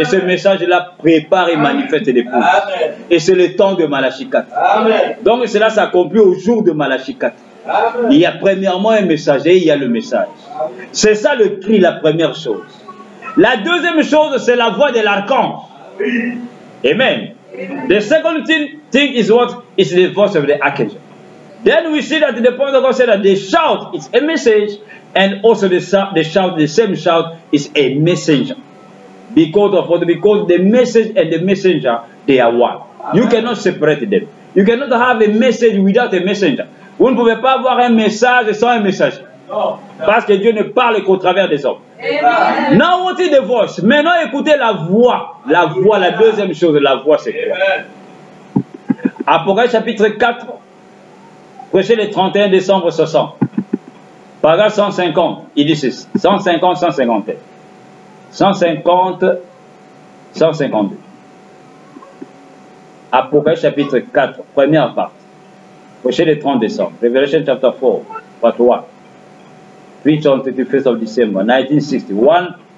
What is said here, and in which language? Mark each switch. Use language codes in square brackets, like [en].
[fr] Et ce message-là prépare et manifeste l'épouse. Amen. Et c'est le temps de Malachie 4. Amen. Donc cela s'accomplit au jour de Malachie 4. Amen. Il y a premièrement un messager, il y a le message. C'est ça le cri, la première chose. La deuxième chose, c'est la voix de l'archange. Amen. [en] The second thing is what? Is the voice of the archangel. Then we see that the point of God said that the shout is a message, and also the same shout is a messenger. Because of what? Because the message and the messenger, they are one. You cannot separate them. You cannot have a message without a messenger. [fr] Vous ne pouvez pas avoir un message sans un messager. Non. Parce que Dieu ne parle qu'au travers des hommes. [en] Now what is the voice? [fr] Maintenant écoutez la voix. La voix, la deuxième chose, la voix c'est quoi? Amen. Apocalypse chapitre 4, prêché le 31 décembre 60. Paragraphe 150, il dit ceci. 150, 151. 150, 152. Apocalypse chapitre 4, première partie. Prêché le 30 décembre. [en] Revelation chapter 4, part 1. Preached on 31st of December, 1960.